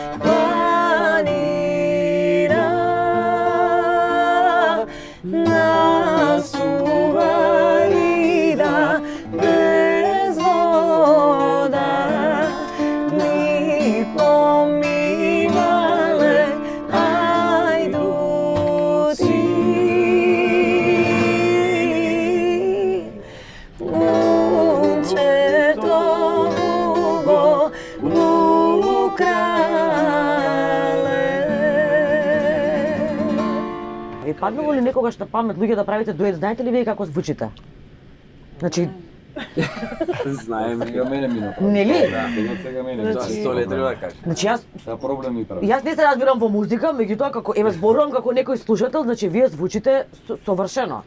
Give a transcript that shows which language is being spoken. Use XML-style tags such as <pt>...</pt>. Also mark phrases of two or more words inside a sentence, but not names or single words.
<mk>планина на суварида без вода ни поминале ајдуци Момчето дуго украле. Ви паднало ли некогаш на памет луѓе да правите дует? Знаете ли вие како звучите? Значи, Знаеме. Сега мене мина. Нели? Да, сега мене. Тоа Столе треба да каже. значи јас Та проблем ми прави. Јас не се разбирам во музика, меѓутоа како еве зборувам како некој слушател, значи вие звучите совршено.</mk>